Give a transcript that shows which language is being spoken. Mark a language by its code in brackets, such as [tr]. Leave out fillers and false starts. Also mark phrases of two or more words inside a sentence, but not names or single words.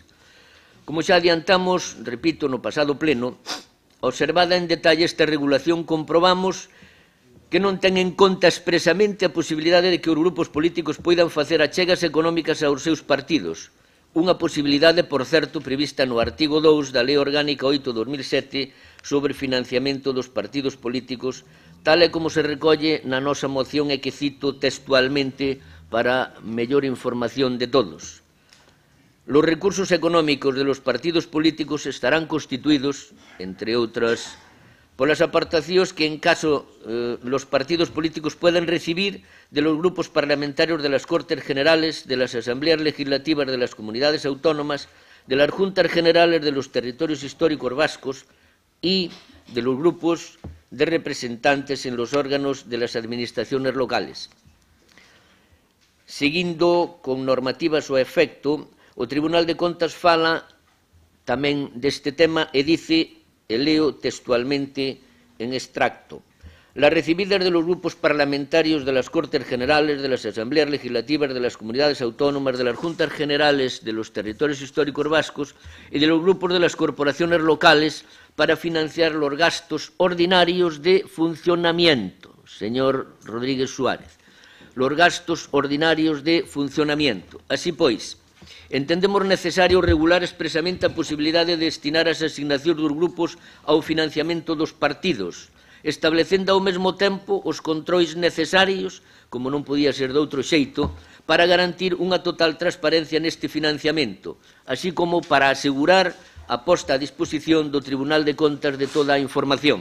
[gl] Como xa adiantamos, repito, no pasado pleno, observada en detalle esta regulación, comprobamos que non ten en conta expresamente a posibilidade de que os grupos políticos poidan facer achegas económicas aos seus partidos, unha posibilidade, por certo, prevista no artigo 2 da Lei Orgánica 8/2007 sobre financiamento dos partidos políticos, tal e como se recolle na nosa moción e que cito textualmente para mellor información de todos. [es] Los recursos económicos de los partidos políticos estarán constituidos, [gl] entre outras, polas aportacións que, [es] en caso los partidos políticos puedan recibir de los grupos parlamentarios de las Cortes Generales, de las Asambleas Legislativas de las Comunidades Autónomas, de las Juntas Generales de los Territorios Históricos Vascos y de los grupos de representantes en los órganos de las administraciones locales. [gl] Seguindo con normativas ao efecto, o Tribunal de Contas fala tamén deste tema e dice, e leo textualmente en extracto, [es] las recibidas de los grupos parlamentarios de las Cortes Generales, de las Asambleas Legislativas de las Comunidades Autónomas, de las Juntas Generales de los Territorios Históricos Vascos y de los grupos de las corporaciones locales para financiar los gastos ordinarios de funcionamiento. Señor Rodríguez Suárez, los gastos ordinarios de funcionamiento. [gl] Así pois, entendemos necesario regular expresamente a posibilidade de destinar as asignacións dos grupos ao financiamento dos partidos, establecendo ao mesmo tempo os controis necesarios, como non podía ser de outro xeito, para garantir unha total transparencia neste financiamento, así como para asegurar a posta a disposición do Tribunal de Contas de toda a información.